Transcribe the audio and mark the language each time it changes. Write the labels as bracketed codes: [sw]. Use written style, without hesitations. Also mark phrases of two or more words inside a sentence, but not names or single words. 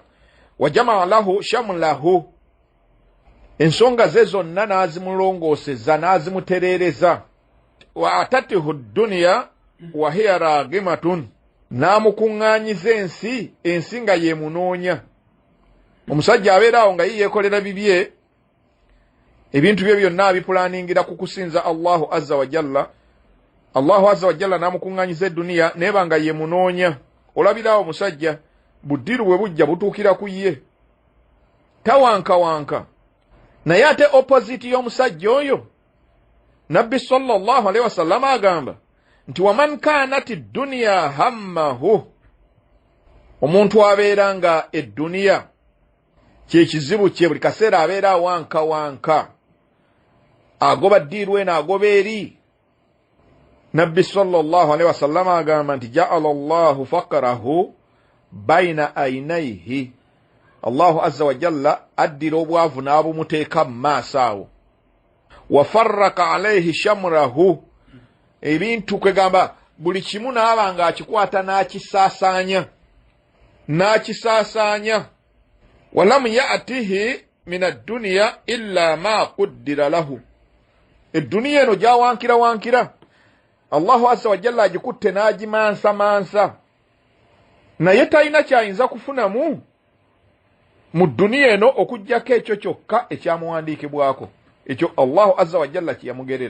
[ar] وجمع له شمله, [lg] ensonga ze zonna n'azimulongooseza, n'azimutereereza. [ar] وأتته الدنيا وهي راغمة, [lg] n'amukuŋŋaanyiza ensi nga yeemunoonya. Omusajja abeera awo nga yeekolera bibye, ebintu bye byonna abipulaningira ku kusinza [ar] الله عز وجل. الله عز وجل [lg] n'amukuŋŋaanyiza edduniya neeba nga yeemunoonya. Olabirawo omusajja buddiru bwe bujja butuukira ku ye, tawankawanka. Naye ate opposite y'omusajja oyo, Nabbi [ar] صلى الله عليه وسلم [lg] agamba nti [ar] ومن كانت الدنيا همه, [lg] omuntu abeera nga edduniya kyekizibu kye, buli kaseera abeera wankawanka, agoba ddiiru eno agoba eri. Nabbi [ar] صلى الله عليه وسلم [lg] agamba nti [ar] جعل الله فقره بين عينيه, الله عز وجل [lg] addira obwavu n'abumuteeka mu maaso awo. [ar] وفرق عليه شمله, [lg] ebintu kwegamba buli kimu n'aba nga akikwata n'akisaasaanya. [ar] ولم يأته من الدنيا إلا ما قدر له, [lg] edduniya eno gyawankira, [ar] الله عز وجل [lg] agikutte n'agimansa, naye talina kyayinza kufunamu mu dduniya eno okuggyako ekyo kyokka ekyamuwandiikibwako, ekyo [ar] الله عز وجل [lg] kyeyamugerera.